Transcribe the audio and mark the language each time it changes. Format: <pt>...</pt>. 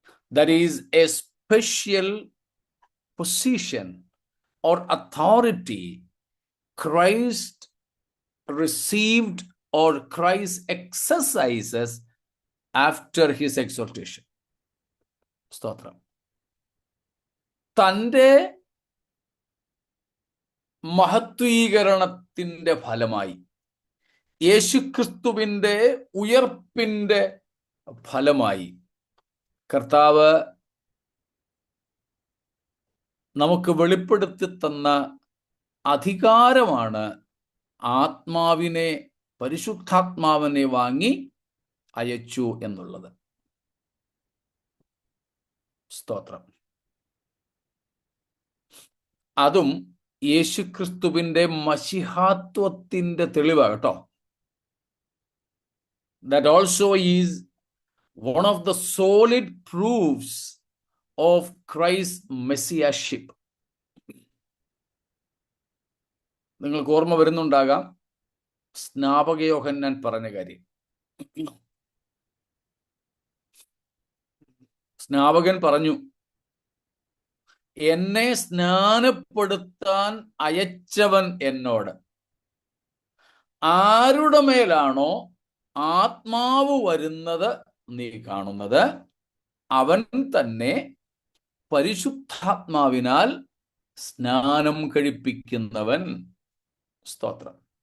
<en>That is a special position or authority Christ received or Christ exercises after his exaltation.</en> <ml>സ്തോത്രം. തൻ്റെ മഹത്വീകരണത്തിന്റെ ഫലമായി, യേശുക്രിസ്തുവിന്റെ ഉയർപ്പിന്റെ ഫലമായി കർത്താവ് നമുക്ക് വെളിപ്പെടുത്തി തന്ന അധികാരമാണ് ആത്മാവിനെ, പരിശുദ്ധാത്മാവിനെ വാങ്ങി അയച്ചു എന്നുള്ളത്. സ്തോത്രം. അതും യേശുക്രിസ്തുവിന്റെ മശിഹാത്വത്തിന്റെ തെളിവാണ് കേട്ടോ.</ml> <en>That also is one of the solid proofs of Christ's messiahship.</en> <ml>നിങ്ങൾക്ക് ഓർമ്മ വരുന്നുണ്ടാകാം സ്നാപക യോഹന്നാൻ പറഞ്ഞ കാര്യം. സ്നാപകൻ പറഞ്ഞു, എന്നെ സ്നാനപ്പെടുത്താൻ അയച്ചവൻ എന്നോട് ആരുടെ മേലാണോ ആത്മാവ് വരുന്നത് നീ കാണുന്നത്, അവൻ തന്നെ പരിശുദ്ധാത്മാവിനാൽ സ്നാനം കഴിപ്പിക്കുന്നവൻ. സ്തോത്രം.</ml>